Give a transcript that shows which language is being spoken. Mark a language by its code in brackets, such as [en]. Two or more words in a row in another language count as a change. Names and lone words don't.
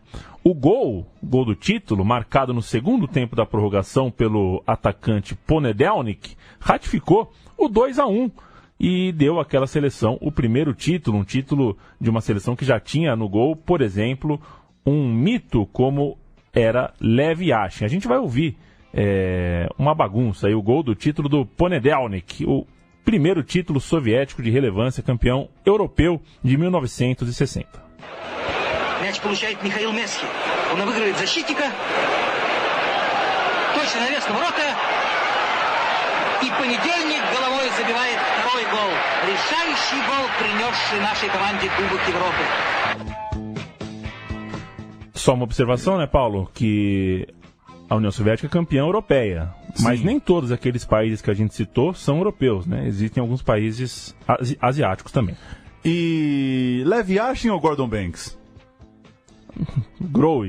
[pt] O gol do título, marcado no segundo tempo da prorrogação pelo atacante Ponedelnik, ratificou o 2-1 e deu àquela seleção o primeiro título, um título de uma seleção que já tinha no gol, por exemplo, um mito como era Lev Yashin. A gente vai ouvir uma bagunça aí, o gol do título do Ponedelnik, o primeiro título soviético de relevância, campeão europeu de 1960. [ru] Мяч получает Михаил Месхи. Он обыгрывает защитника. Точно навес на ворота. И Понедельник головой забивает второй гол. Решающий гол, принесший нашей команде Кубок Европы. [pt] Só uma observação, né, Paulo? Que a União Soviética é campeã europeia. Sim. Mas nem todos aqueles países que a gente citou são europeus, né? Existem alguns países asiáticos também. E Lev Yashin ou Gordon Banks? Growe.